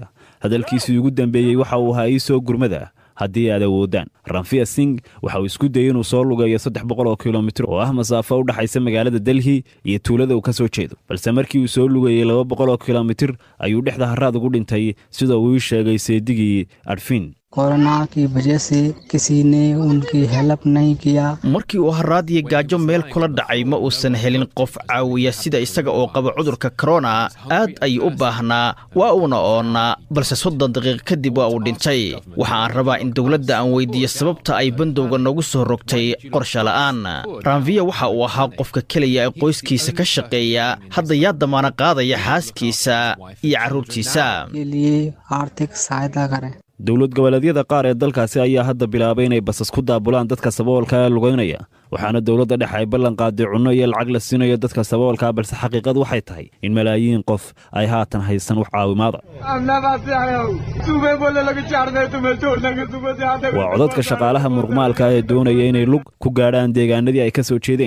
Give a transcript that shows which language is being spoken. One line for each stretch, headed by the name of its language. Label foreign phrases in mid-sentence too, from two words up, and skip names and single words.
Somali: hadalkiisii ugu dambeeyey waxa uu ahaa soo gurmada haddii aad awoodaan. Ramfia Singh waxa uu isku dayay inuu soo lugeeyo 300 kilomitir oo ah masaafo u dhaxaysa magaalada Delhi iyo tuulada uu ka soo jeedo, balse markii uu soo lugeeyay 200 kilomitir ayuu dhexda haraad ugu dhintay, sida uu sheegay seedigii Arfin.
Hindi: कोरोना की वजह से किसी ने उनकी हेल्प नहीं किया.
Somali: markii uu haraad iyo gaajo meel kula dhacay ma uusan helin qof caawiya sida isaga oo qaba cudurka corona. aad ayuu u baahnaa, waa uuna oonaa, balse 30 daqiiqo kadib waa uu dhintay. waxa aan rabaa in dowladda aan weydiiyo sababta ay bandowga noogu soo rogtay qorshe la'aan. Ranvia waxa uu ahaa qofka kaliya ee qoyskiisa ka shaqeeya, hadda yaa damaana qaadaya xaaskiisa iyo carruurtiisa.
Hindi: आर्थिक सहायता करें.
Somali: dowlad goboleedyada qaar ee dalkaasi ayaa hadda bilaabay inay basas ku daabulaan dadka saboolka ee lugeynaya, waxaana dowladda dhexe ay ballan qaaday cunno iyo lacag la siinayo dadka saboolka, balse xaqiiqadu waxay tahay in malaayiin qof ay haatan haysan wax caawimaada. waa codadka shaqaalaha muruqmaalka ee doonaya inay lug ku gaadhaan deegaanadii ay ka soo jeedeen.